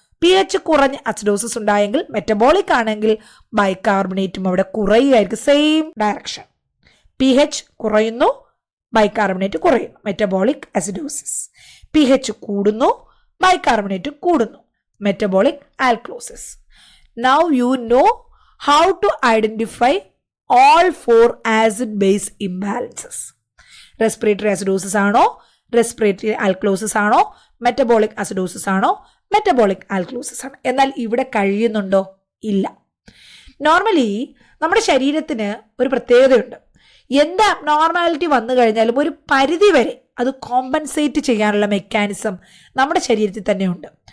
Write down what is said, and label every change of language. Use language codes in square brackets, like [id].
[ml] pH കുറഞ്ഞ acidosis ഉണ്ടായെങ്കിൽ metabolic ആണെങ്കിൽ ബൈകാർബണേറ്റും അവിടെ കുറയുകയായിരിക്കും. Same direction. pH കുറയുന്നു, ബൈകാർബണേറ്റ് കുറയുന്നു, മെറ്റബോളിക് അസിഡോസിസ്. pH കൂടുന്നു, ബൈകാർബണേറ്റ് കൂടുന്നു, metabolic alkalosis. [en] Now you know how to identify all 4 acid base imbalances. [ml] Respiratory acidosis ആണോ, respiratory alkalosis ആണോ, മെറ്റബോളിക് അസിഡോസിസ് ആണോ, മെറ്റബോളിക് ആൽക്കലോസിസ് ആണ്. എന്നാൽ ഇവിടെ കഴിയുന്നുണ്ടോ? ഇല്ല. നോർമലി നമ്മുടെ ശരീരത്തിന് ഒരു പ്രത്യേകതയുണ്ട്. എന്ത് അബ്നോർമാലിറ്റി വന്നു കഴിഞ്ഞാലും ഒരു പരിധി വരെ അത് കോമ്പൻസേറ്റ് ചെയ്യാനുള്ള മെക്കാനിസം നമ്മുടെ ശരീരത്തിൽ തന്നെയുണ്ട്.